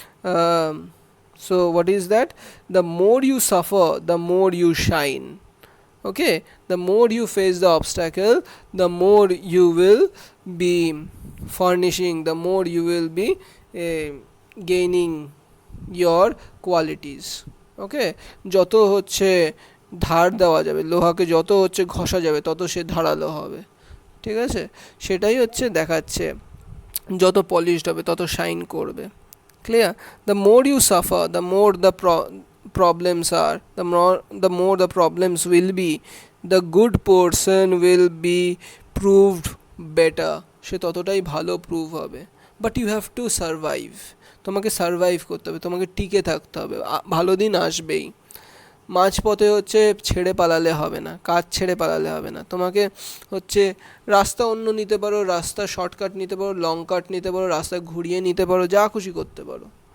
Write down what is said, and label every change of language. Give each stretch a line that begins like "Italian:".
English: So what is that? The more you suffer, the more you shine. Okay, the more you face the obstacle, the more you will be furnishing, the more you will be gaining your qualities.
Bangla: Okay, যত হচ্ছে ধার দেওয়া যাবে, লোহাকে যত হচ্ছে ঘষা যাবে তত সে ধারালো হবে. ঠিক আছে, সেটাই হচ্ছে দেখাচ্ছে, যত পলিশড হবে তত শাইন করবে.
English: Clear? The more you suffer, the more the problems are, the more the problems will be. The good person will be proved better.
Bangla: সে ততটাই ভালো প্রুভ হবে.
English: But you have to survive.
Bangla: তোমাকে survive করতে হবে, তোমাকে টিকে থাকতে হবে. ভালো দিন আসবেই. মাঝপথে হচ্ছে ছেড়ে পালালে হবে না, কাজ ছেড়ে পালালে হবে না. তোমাকে হচ্ছে রাস্তা অন্য নিতে পারো, রাস্তা শর্টকাট নিতে পারো, লং কাট নিতে পারো, রাস্তা ঘুরিয়ে নিতে পারো, যা খুশি করতে পারো.